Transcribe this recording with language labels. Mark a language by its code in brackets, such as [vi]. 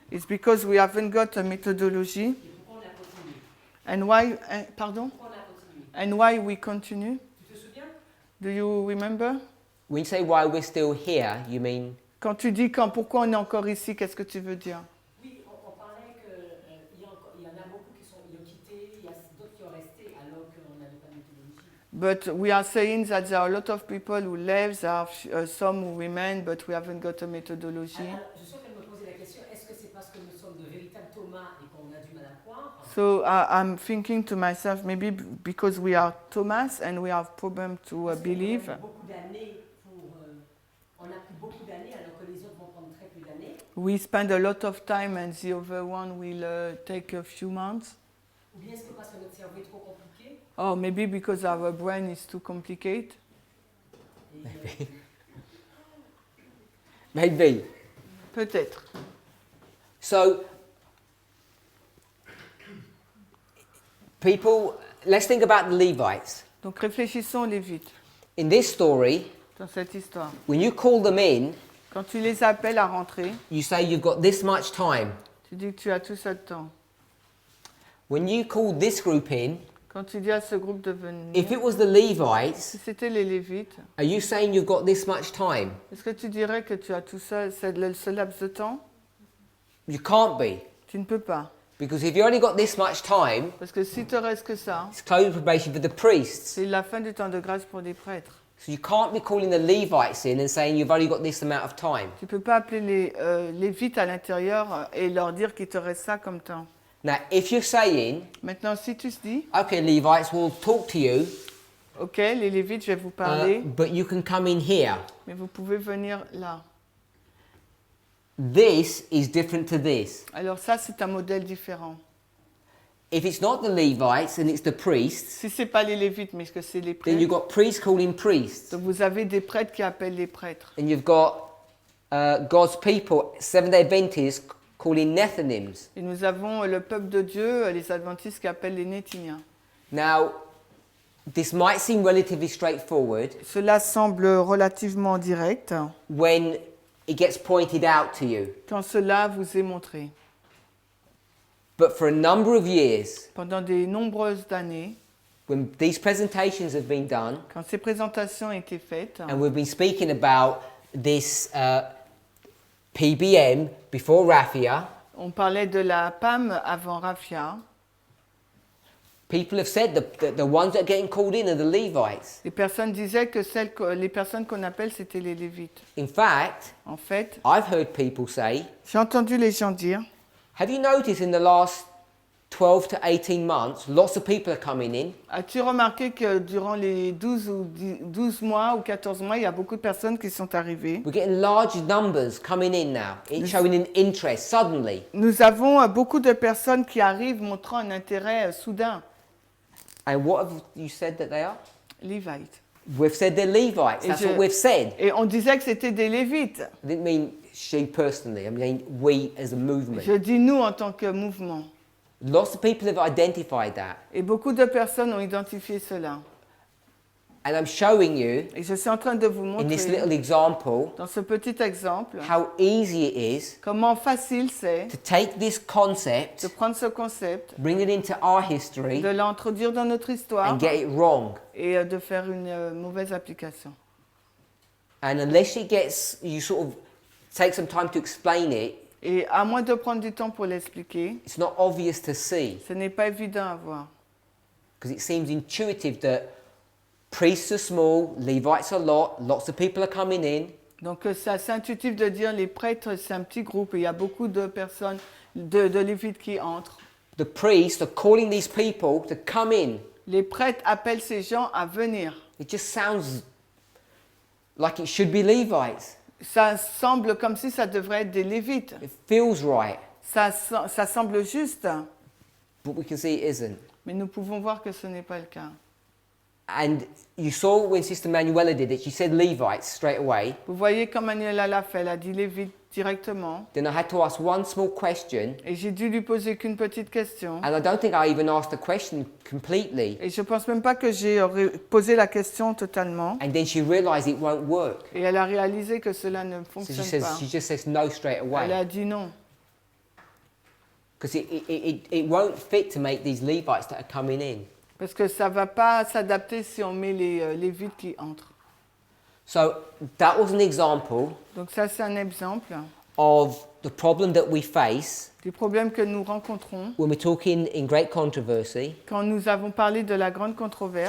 [en] It's because we haven't got a methodology. [fr] Et pourquoi on a continué? [en] And why, pardon? [fr] Pourquoi on a continué? [en] And why we continue? [fr] Tu te souviens? [en] Do you remember? When you say why we're still here, you mean [fr] Quand tu dis pourquoi on est encore ici, qu'est-ce que tu veux dire? Oui, on parlait qu'il y en a beaucoup qui ont quitté, il y a d'autres qui ont resté alors qu'on n'avait pas de méthodologie. [en] But we are saying that there are a lot of people who left, there are some who remain, but we haven't got a methodology. [fr] Alors, je suis en train de me poser la question, est-ce que c'est parce que nous sommes de véritables Thomas et qu'on a du mal à croire? [en] So I'm thinking to myself, maybe because we are Thomas and we have problem to believe. [fr] On a beaucoup d'années on a pris beaucoup d'années alors que les autres vont prendre très peu d'années. [en] We spend a lot of time and the other one will take a few months. [fr] Ou bien est-ce que parce que notre cerveau est trop compliqué? [en] Oh, maybe because our brain is too complicated. Maybe. [fr] Peut-être. [en] So, people, let's think about the Levites. [fr] Donc réfléchissons aux Lévites [en] In this story, [fr] dans cette histoire. [en] when you call them in, [fr] Quand tu les appelles à rentrer, [en] you say you've got this much time. [fr] tu dis que tu as tout ça de temps. [en] When you call this group in, [fr] Quand tu dis à ce groupe de venir, [en] if it was the Levites, [fr] si c'était les Lévites, [en] are you saying you've got this much time? [fr] est-ce que tu dirais que tu as tout ça, ce laps de temps? [en] You can't be. [fr] Tu ne peux pas. [en] Because if you only got this much time, [fr] Parce que si te reste que ça, [en] it's closing probation for the priests. [fr] c'est la fin du temps de grâce pour les prêtres. [en] So you can't be calling the Levites in and saying you've only got this amount of time. [fr] Tu ne peux pas appeler les Lévites à l'intérieur et leur dire qu'il te reste ça comme temps. [en] Now, if you're saying, [fr] Maintenant, si tu te dis, [en] okay, Levites, we'll talk to you, [fr] ok, les Lévites, je vais vous parler, [en] but you can come in here. [fr] mais vous pouvez venir là. [en] This is different to this. [fr] Alors ça, c'est un modèle différent. [en] If it's not the Levites and it's the priests, [fr] Si ce n'est pas les Lévites, mais que c'est les [en] then you've got priests calling priests. [fr] donc vous avez des prêtres qui appellent les prêtres. [en] And you've got God's people, Seventh-day Adventists, calling Nethinims. [fr] Et nous avons le peuple de Dieu, les adventistes qui appellent les Nétiniens. [en] Now, this might seem relatively straightforward [fr] Cela semble relativement direct [en] when it gets pointed out to you. [fr] quand cela vous est montré. [en] But for a number of years, [fr] Pendant de nombreuses années, [en] when these presentations have been done, [fr] quand ces présentations étaient faites, [en] and we've been speaking about this PBM before Raffia, [fr] on parlait de la PAM avant Raffia. [en] people have said that the ones that are getting called in are the Levites. [fr] Les personnes disaient que les personnes qu'on appelle, c'était les Lévites. [en] In fact, [fr] En fait, [en] I've heard people say, [fr] j'ai entendu les gens dire, [en] have you noticed in the last 12 to 18 months, lots of people are coming in? [fr] as-tu remarqué que durant les 12 mois ou 14 mois, il y a beaucoup de personnes qui sont arrivées? [en] We're getting large numbers coming in now. It's showing an interest suddenly. [fr] Nous avons beaucoup de personnes qui arrivent montrant un intérêt soudain. [en] And what have you said that they are? [fr] Lévites. [en] We've said they're Levites. That's what we've said. [fr] Et on disait que c'était des Lévites. [en] I didn't mean she personally. I mean we as a movement. [fr] Je dis nous en tant que mouvement. [en] Lots of people have identified that. [fr] Et beaucoup de personnes ont identifié cela. [en] And I'm showing you, [fr] Et je suis en train de vous [en] in this little [fr] montrer, [en] example, [fr] dans ce petit exemple, [en] how easy it is [fr] comment facile c'est [en] to take this [fr] de [en] concept, [fr] prendre ce concept, [en] bring it into our history, [fr] de l'introduire dans notre histoire [en] and get it wrong. [fr] et de faire une mauvaise application. [en] And unless it gets, you sort of take some time to explain it, [fr] Et à moins de prendre du temps pour l'expliquer, [en] it's not obvious to see. [fr] ce n'est pas évident à voir. [en] Because it seems intuitive that priests are small, Levites are lots of people are coming in. [fr] Donc c'est assez intuitif de dire les prêtres, c'est un petit groupe et il y a beaucoup de personnes, de Lévites qui entrent. [en] The priests are calling these people to come in. [fr] Les prêtres appellent ces gens à venir. [en] It just sounds like it should be Levites. [fr] Ça semble comme si ça devrait être des Lévites. [en] It feels right, [fr] Ça semble juste, [en] but we can see it isn't. [fr] mais nous pouvons voir que ce n'est pas le cas. [en] And you saw when Sister Manuela did it, she said Levites straight away. [fr] Vous voyez comme Manuela l'a fait, elle a dit Lévites directement. [en] Then I had to ask one small question, [fr] Et j'ai dû lui poser qu'une petite question. [en] and I don't think I even asked the question completely. [fr] Et je ne pense même pas que j'ai posé la question totalement. [en] And then she realized it won't work. [fr] Et elle a réalisé que cela ne [en] So [fr] fonctionne pas. [en] she just says no straight [fr] Elle [en] away. [fr] a dit non. [en] Because it won't fit to make these Levites that are coming in. [fr] Parce que ça ne va pas s'adapter si on met les Lévites qui entrent. [en] So that was an example [fr] Donc ça, c'est un exemple [en] of the problem that we face [fr] des problèmes que nous rencontrons [en] when we're talking in great controversy, [fr] quand nous avons parlé de la grande controverse.